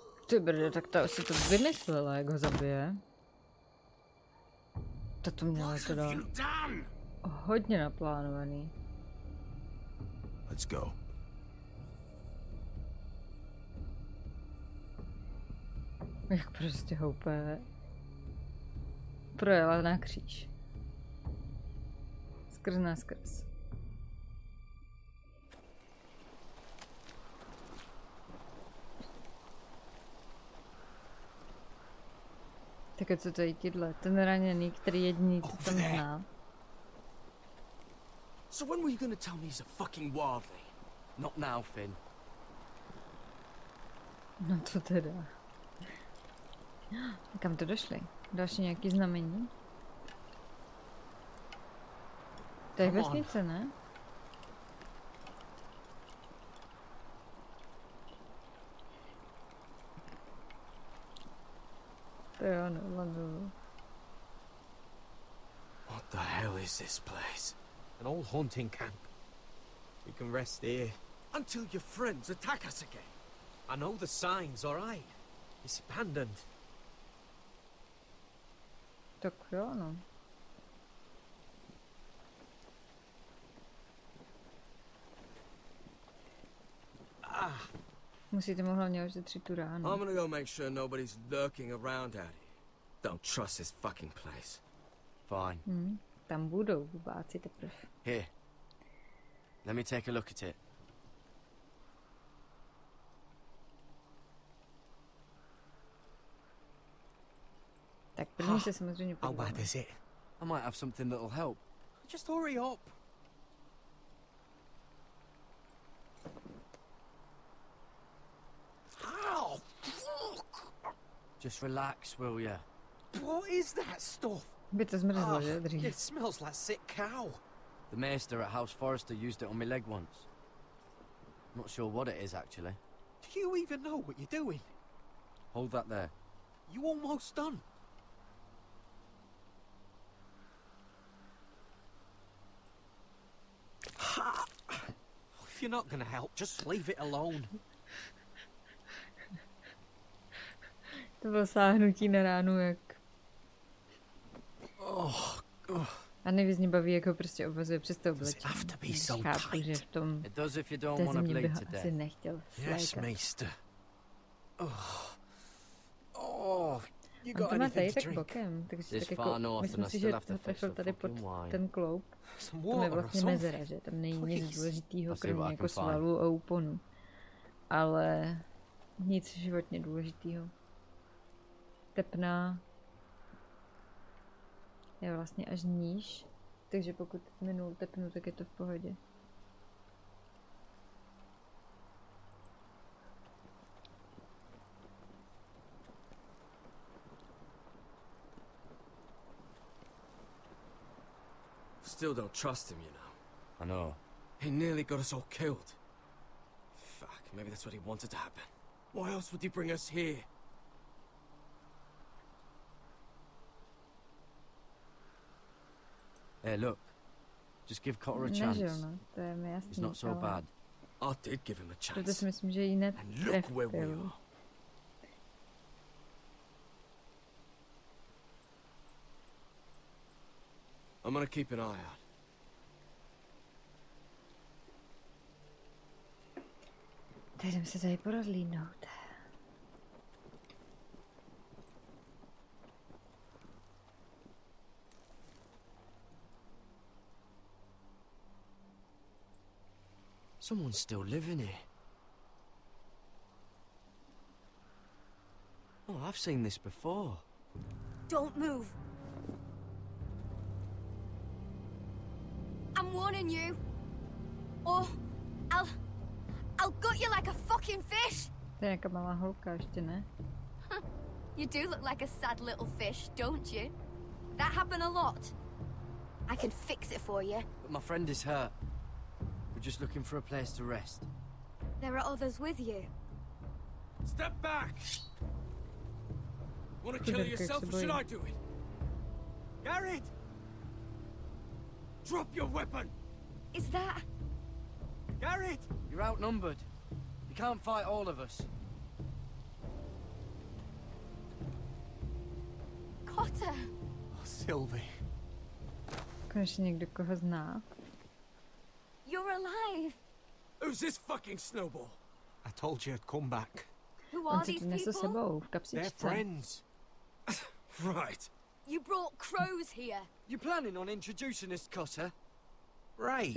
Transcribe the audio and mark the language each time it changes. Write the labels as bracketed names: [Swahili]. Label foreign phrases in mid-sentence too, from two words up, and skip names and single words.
[Czech] Ty brde, tak ta si to vymyslela, jak ho zabije. To měla teda hodně naplánovaný. [English] Let's go. [Czech] Jak prostě houpe projela na kříž. Skrz na skrz. Tak a co to je tíhle? Ten raněný, který jediný to tam zná. [English] So when were you gonna tell me he's a fucking wildling? Not now, Finn. [Czech] No to teda. Kam to došli? Další nějaký znamení? To je vesnice, ne? To jo, no, [English] What the hell is this place? An old hunting camp. We can rest here. Until your friends attack us again. I know the signs, alright? It's abandoned. [Czech] Tak jo, no. Musíte mu hlavně ošetřit tu ránu. [English] I'm gonna go make sure nobody's lurking around out here. Don't trust this fucking place. Fine. [Czech] Tam budou bubáci teprve. [English] Here. Let me take a look at it. [Czech] Tak první se samozřejmě [English] How bad is it? I might have something that'll help. Just hurry up. Ow! Just relax, will ya? What is that stuff? [Czech] By to zmrzlo, že? Dřív. [English] It smells like sick cow. The maester at House Forrester used it on my leg once. Not sure what it is, actually. Do you even know what you're doing? Hold that there. You almost done. If you're not gonna help, just leave it alone. [Czech] To bylo sáhnutí na ránu, jak... A nejvíc mě baví, jak ho prostě obvazuje přes to oblečení. Chápu, že v tom té zimě bych ho asi nechtěl slékat. On to má tady tak bokem, takže tak jako, myslím si, že to trefil tady pod ten kloup. Tam je vlastně mezera, že? Tam není nic důležitýho, kromě jako svalů a úponů. Ale nic životně důležitýho. Tepna je vlastně až níž, takže pokud minul tepnu, tak je to v pohodě. [English] Still don't trust him, you know. I know. He nearly got us all killed. Fuck, maybe that's what he wanted to happen. Why else would he bring us here? Hey, look. Just give Cotter a chance. He's not so bad. I did give him a chance. [Czech] Proto si myslím, že ji netrefil. [English] I'm gonna keep an eye out. [Czech] Tak jdem se tady porozlídnout. [English] Someone's still living here. Oh, I've seen this before. Don't move. I'm warning you. Or I'll gut you like a fucking fish. [Czech] To je nějaká malá holka, ještě ne? [English] You do look like a sad little fish, don't you? That happened a lot. I can fix it for you. But my friend is hurt. We're just looking for a place to rest. There are others with you. Step back! Want to kill yourself or should I do it? Garrett! Drop your weapon! Is that... Garrett! You're outnumbered. You can't fight all of us. Sylvie. [Czech] Konečně někdo, koho zná. [English] You're alive! Who's this fucking snowball? I told you I'd come back. Who are these people? They're friends. Right. You brought crows here. You planning on introducing this cutter? Right.